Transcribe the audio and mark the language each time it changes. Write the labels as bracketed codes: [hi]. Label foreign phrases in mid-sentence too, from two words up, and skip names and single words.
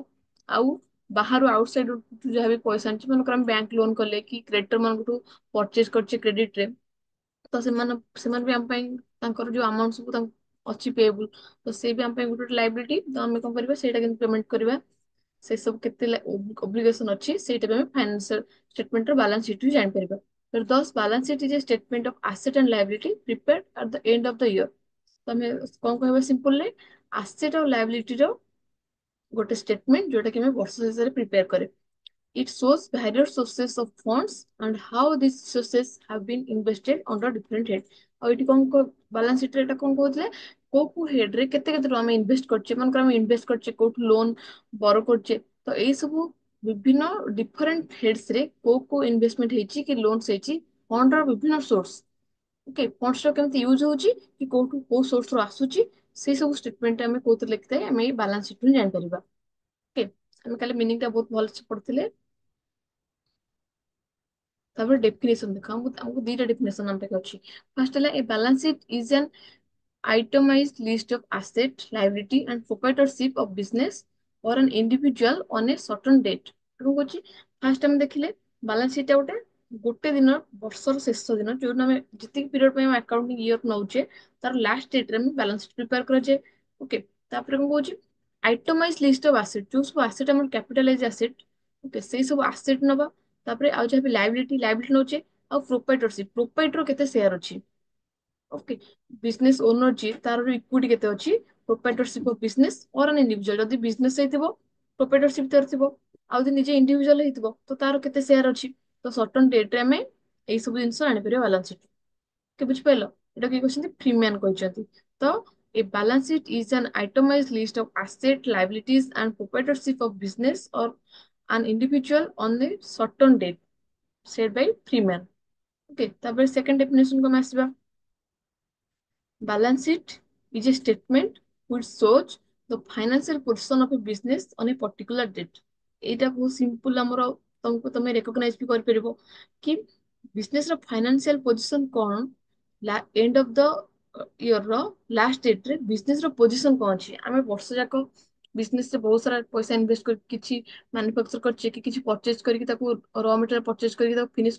[or] ଆଉ ବାହାରୁ ଆଉଟସାଇଡ ଯାହା ବି ପଇସା ଆଣିଛି, ମନେକର ଆମେ [en] bank loan [or] କଲେ କି କ୍ରେଡିଟର ମାନଙ୍କଠୁ ପରଚେଜ କରିଛେ କ୍ରେଡିଟ ରେ, ତ ସେମାନେ ବି ଆମ ପାଇଁ ତାଙ୍କର ଯୋଉ ଆମାଉଣ୍ଟ ସବୁ ତାଙ୍କୁ ଅଛି ପେଏବୁଲ, ତ ସେ ବି ଆମ ପାଇଁ ଗୋଟେ ଲାଇବିଲିଟି। ତ ଆମେ କଣ କରିବା, ସେଇଟା କିନ୍ତୁ ପେମେଣ୍ଟ କରିବା। ସେ ସବୁ କେତେ ଓବ୍ଲିଗେସନ ଅଛି, ସେଇଟା ବି ଆମେ [en] financial statement [or] ର [en] balance sheet [or] ରୁ ଜାଣିପାରିବା। [en] Thus, balance sheet is a statement of asset and liability prepared at the end of the year। [or] ତମେ କଣ କହିବା ସିମ୍ପଲରେ, ଆସେଟ ଆଉ ଲାଇବିଲିଟି ର ଗୋଟେ ଷ୍ଟେଟମେଣ୍ଟ ଯୋଉଟା କି ଆମେ ବର୍ଷ ଶେଷରେ ପ୍ରିପେୟାର କରେ। [en] It shows various sources of funds and how these sources have been invested under different head। [or] ଆଉ ଏଠି କଣ [en] balance sheet [or] ରେ ଏଟା କଣ କହୁଥିଲେ, କୋଉ କୋଉ ହେଡ୍ ରେ କେତେ କେତେ ଟଙ୍କା ଆମେ ଇନଭେଷ୍ଟ କରିଛେ, ମନେକର ଆମେ ଇନଭେଷ୍ଟ କରିଛେ କୋଉଠୁ ଲୋନ ବର କରିଛେ, ତ ଏଇ ସବୁ ବିଭିନ୍ନ [en] different heads [or] ରେ କୋଉ କୋଉ ଇନଭେଷ୍ଟମେଣ୍ଟ ହେଇଛି କି ଲୋନ୍ସ ହେଇଛି, ଫଣ୍ଡ ର ବିଭିନ୍ନ ସୋର୍ସ, [en] okay, funds [or] ର କେମିତି ୟୁଜ ହଉଛି କି କୋଉଠୁ କୋଉ ସୋର୍ସ ରୁ ଆସୁଛି, ସେଇ ସବୁ ଷ୍ଟେଟମେଣ୍ଟ ଆମେ କୋଉଥିରେ ଲେଖିଥାଏ, ଆମେ ଏଇ [en] balance sheet [or] ରୁ ଜାଣିପାରିବା। ଓକେ। ଆମେ କାଲି ମିନିଂ ଟା ବହୁତ ଭଲସେ ପଢିଥିଲେ। ତାପରେ ଡେଫିନେସନ ଦେଖ, ଆମକୁ ଦିଟା ଡେଫିନେସନ ଆମ ପାଖେ ଅଛି। [en] ଫାର୍ଷ୍ଟ ହେଲା, a balance sheet is an itemized list of asset, liability and proprietorship of business or an individual on a certain date। [or] କଣ କହୁଛି, ଫାର୍ଷ୍ଟ ଆମେ ଦେଖିଲେ [en] balance sheet [or] ଟା ଗୋଟେ ଗୋଟେ ଦିନ, ବର୍ଷର ଶେଷ ଦିନ, ଯୋଉଦିନ ଆମେ ଯେତିକି ପିରିୟଡ ପାଇଁ ଆମେ [en] accounting year [or] ନଉଛେ, ତାର [en] last date [or] ରେ ଆମେ [en] balance sheet prepare [or] କରାଯାଏ। ଓକେ। ତାପରେ କଣ କହୁଛି, [en] itemized list of asset, [or] ଯୋଉ ସବୁ ଆସେଟ ଆମର [en] capitalized asset, okay, [or] ସେଇ ସବୁ ଆସେଟ ନବା। ତାପରେ ଆଉ ଯାହା ବି ଲାଇବିଲିଟି, ଲାଇବିଲିଟି ନଉଛେ। ଆଉ [en] proprietorship, proprietor [or] କେତେ ସେୟାର ଅଛି, [en] okay, business owner [or] ଯିଏ, ତାର ଇକ୍ବିଟି କେତେ ଅଛି, [en] proprietorship of business or an individual, [or] ଯଦି ବିଜନେସ ହେଇଥିବ ପ୍ରୋପ୍ରାଇଟରସିପ ତାର ଥିବ, ଆଉ ଯଦି ନିଜେ ଇଣ୍ଡିଭିଜୁଆଲ ହେଇଥିବ ତ ତାର କେତେ ସେୟାର ଅଛି। ତ [en] certain date [or] ରେ ଆମେ ଏଇ ସବୁ ଜିନିଷ ଆଣିପାରିବା [en] balance sheet. [or] ବୁଝିପାରିଲ, ଏଟା କିଏ କହିଛନ୍ତି, ଫ୍ରିମ୍ୟାନ କହିଛନ୍ତି। [en] ତ a balance sheet is an itemized list of asset, liabilities, and proprietorship of business or an individual on a certain date said by Freeman. Okay, [or] ତାପରେ [en] second definition [or] को ଆମେ ଆସିବା. [en] Balance sheet is a statement which shows the financial position of a business on a particular date. [or] ଏଇଟା ବହୁତ ସିମ୍ପଲ ଆମର ତମକୁ ତମେ ରେକଗ୍ନାଇଜ ବି କରିପାରିବ କି ବିଜନେସ ର [en] financial position [or] କଣ [en] end of the year [or] ର [en] last date [or] ରେ ବିଜନେସ ର ପୋଜିସନ କଣ ଅଛି ଆମେ ବର୍ଷ ଯାକ ବିଜନେସ ରେ ବହୁତ ସାରା ପଇସା ଇନଭେଷ୍ଟ କରି କିଛି ମାନୁଫାକ୍ଚର କରିଛେ କି କିଛି ପରଚେଜ କରିକି ତାକୁ [en] raw material purchase [or] କରିକି ତାକୁ ଫିନିଶ